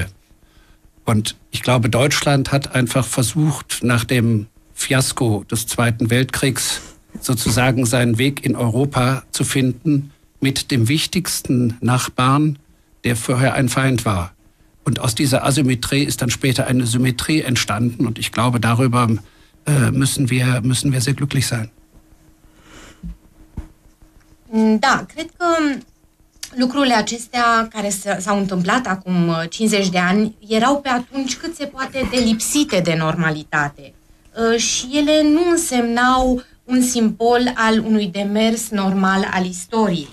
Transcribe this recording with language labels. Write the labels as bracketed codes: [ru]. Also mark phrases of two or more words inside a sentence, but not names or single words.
[de] Und ich glaube, Deutschland hat einfach versucht, nach dem Fiasko des Zweiten Weltkriegs sozusagen seinen Weg in Europa zu finden mit dem wichtigsten Nachbarn, der vorher ein Feind war. Und aus dieser Asymmetrie ist dann später eine Symmetrie entstanden und ich glaube, darüber müssen wir sehr glücklich sein. [ro] Da, cred că lucrurile acestea care s-au întâmplat acum 50 de ani erau pe atunci cât se poate de lipsite de normalitate. Și ele nu însemnau un simbol al unui demers normal al istoriei.